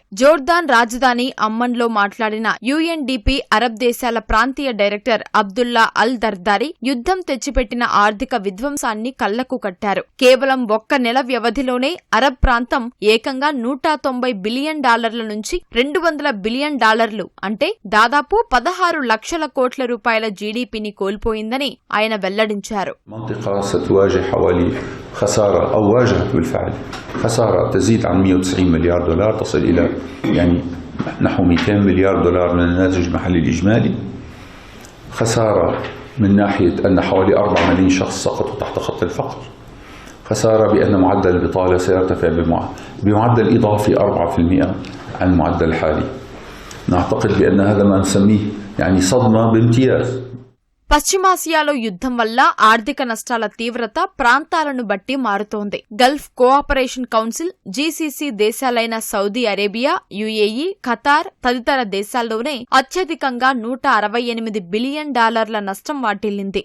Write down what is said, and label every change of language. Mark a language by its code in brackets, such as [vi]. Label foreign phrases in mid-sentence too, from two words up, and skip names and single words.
[te] జోర్దాన్ రాజధాని అమ్మన్లో మాట్లాడిన యుఎన్డిపి అరబ్ దేశాల ప్రాంతీయ డైరెక్టర్ అబ్దుల్లా అల్ దర్దారీ యుద్ధం తెచ్చిపెట్టిన ఆర్థిక విధ్వంసాన్ని కళ్లకు కట్టారు. కేవలం ఒక్క నెల వ్యవధిలోనే అరబ్ ప్రాంతం ఏకంగా $190 బిలియన్ నుంచి $200 బిలియన్ అంటే దాదాపు 16 లక్షల కోట్ల రూపాయల జీడీపీని కోల్పోయిందని ఆయన వెల్లడించారు. [ar] منطقة ستواجه حوالي خسارة أو واجهت بالفعل خسارة تزيد عن $190 مليار، تصل إلى نحو $200 مليار من الناتج المحلي الإجمالي. خسارة من ناحية أن حوالي 4 ملايين شخص سقطوا تحت خط الفقر. خسارة بأن معدل البطالة سيرتفع بمعدل إضافي 4% عن المعدل الحالي. نعتقد بأن هذا ما نسميه يعني صدمة بامتياز. [te] పశ్చిమాసియాలో యుద్ధం వల్ల ఆర్థిక నష్టాల తీవ్రత ప్రాంతాలను బట్టి మారుతోంది. గల్ఫ్ కోఆపరేషన్ కౌన్సిల్, జీసీసీ దేశాలైన సౌదీ అరేబియా, యుఏఈ, ఖతార్ తదితర దేశాల్లోనే అత్యధికంగా $168 బిలియన్ నష్టం వాటిల్లింది.